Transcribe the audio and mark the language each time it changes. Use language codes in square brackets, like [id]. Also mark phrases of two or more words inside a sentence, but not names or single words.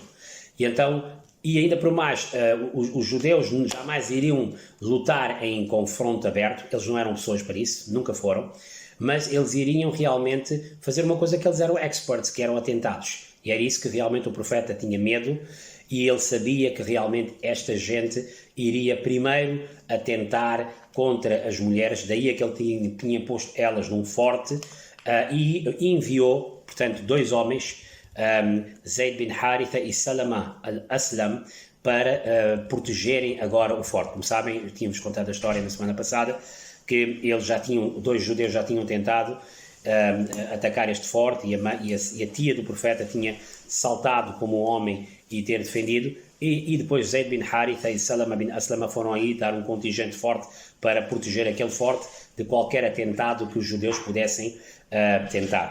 [pt] E então, e ainda por mais, os judeus jamais iriam lutar em confronto aberto, eles não eram pessoas para isso, nunca foram, mas eles iriam realmente fazer uma coisa que eles eram experts, que eram atentados. E era isso que realmente o profeta tinha medo, e ele sabia que realmente esta gente iria primeiro atentar contra as mulheres, daí é que ele tinha posto elas num forte, e enviou, portanto, 2 homens, Zayd bin Haritha e Salama al-Aslam, para protegerem agora o forte. Como sabem, tínhamos contado a história na semana passada, que eles 2 judeus já tinham tentado atacar este forte, e a tia do profeta tinha saltado como um homem e ter defendido, e depois Zayd bin Haritha e Salama bin Aslama foram aí dar um contingente forte para proteger aquele forte de qualquer atentado que os judeus pudessem tentar.